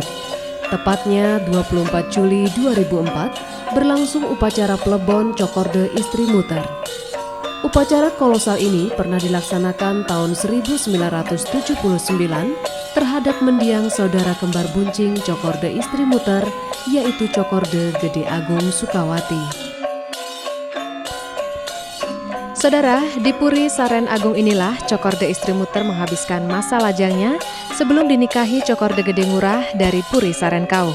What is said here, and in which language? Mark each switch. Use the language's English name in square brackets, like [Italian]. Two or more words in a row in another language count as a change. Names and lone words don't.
[Indonesian] Tepatnya 24 Juli 2004 berlangsung upacara plebon Cokorde Istri Muter. Upacara kolosal ini pernah dilaksanakan tahun 1979 terhadap mendiang saudara kembar buncing Cokorde Istri Muter, yaitu Cokorde Gede Agung Sukawati. Saudara, di Puri Saren Agung inilah Cokorde Istri Muter menghabiskan masa lajangnya sebelum dinikahi Cokorde Gede Ngurah dari Puri Saren Kau.